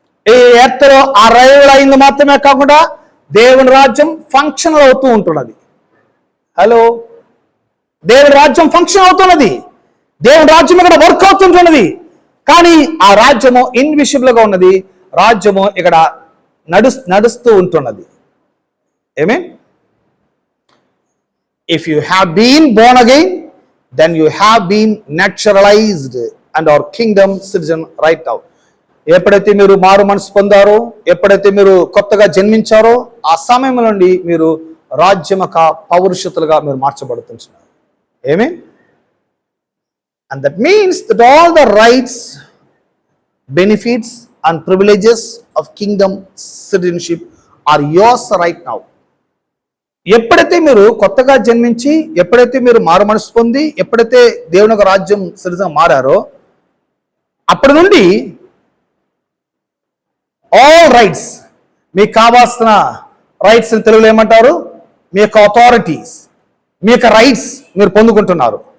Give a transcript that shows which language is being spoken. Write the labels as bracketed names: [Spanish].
[Telugu] ఈ ఎర్త్లో అరైవల్ అయింది మాత్రమే కాకుండా దేవుని రాజ్యం ఫంక్షన్ అవుతూ ఉంటున్నది. హలో, దేవుని రాజ్యం ఫంక్షన్ అవుతున్నది, దేవుని రాజ్యం ఇక్కడ వర్క్ అవుతుంటున్నది. కానీ ఆ రాజ్యము ఇన్విజిబుల్ గా ఉన్నది, రాజ్యము ఇక్కడ నడుస్తూ ఉంటున్నది. ఆమేన్. [English] If you have been born again, then you have been naturalized and our kingdom citizen right now. [Telugu] ఎప్పుడైతే మీరు మారు మనసు పొందారో, ఎప్పుడైతే మీరు కొత్తగా జన్మించారో, ఆ సమయం నుండి మీరు రాజ్యమక పౌరుషతులుగా మీరు మార్చబడుతున్నారు. ఆమేన్. [English] And that means that all the rights, benefits and privileges of kingdom citizenship are yours right now. [Telugu] ఎప్పుడైతే మీరు కొత్తగా జన్మించి, ఎప్పుడైతే మీరు మారు మనసు పొంది, ఎప్పుడైతే దేవుని యొక్క రాజ్యం సిటిజన్ మారారో, అప్పటి నుండి ఆల్ రైట్స్, మీకు కావాల్సిన రైట్స్ తెలుగులో ఏమంటారు, మీ యొక్క అథారిటీస్, మీ యొక్క రైట్స్ మీరు పొందుకుంటున్నారు.